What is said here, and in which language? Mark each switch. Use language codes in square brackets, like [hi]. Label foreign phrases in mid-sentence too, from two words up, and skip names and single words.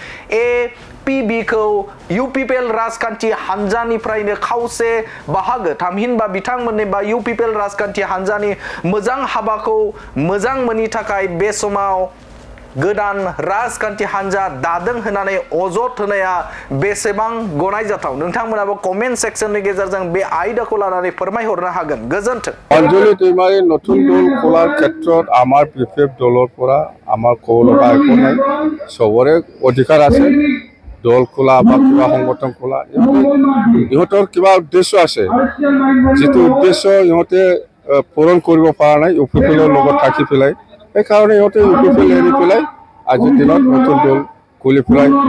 [brx] APB खौ UPPL राजखान्थि हान्जानिफ्रायनो खावसे बाहागो थामहिनबा बिथांमोननि बा UPPL राजखान्थि हान्जानि मोजां हाबाखौ मोजां मोनि थाखाय बे समाव गोदान राजखान्थि हान्जा दादों होननानै अजद होनाया बेसेबां गनायजाथाव नोंथांमोनाबो कमेन्ट सेक्सननि गेजेरजों बे आयदाखौ लानानै फोरमायहरनो हागोन गोजोन्थों [as] অঞ্জলি दैमारी নতুন দল খোলাৰ ক্ষেত্ৰত আমাৰ BPF দলৰ পৰা আমাৰ ক'ব লগা একো নাই সবৰে অধিকাৰ আছে দল খোলা বা কিবা সংগঠন খোলা ইহঁতৰ কিবা উদ্দেশ্য আছে যিটো উদ্দেশ্য ইহঁতে পূৰণ কৰিব পৰা নাই UPPLৰ লগত থাকি পেলাই এই কাৰণে ইহঁতে UPPL এৰি পেলাই আজিৰ দিনত নতুন দল খুলি পেলাই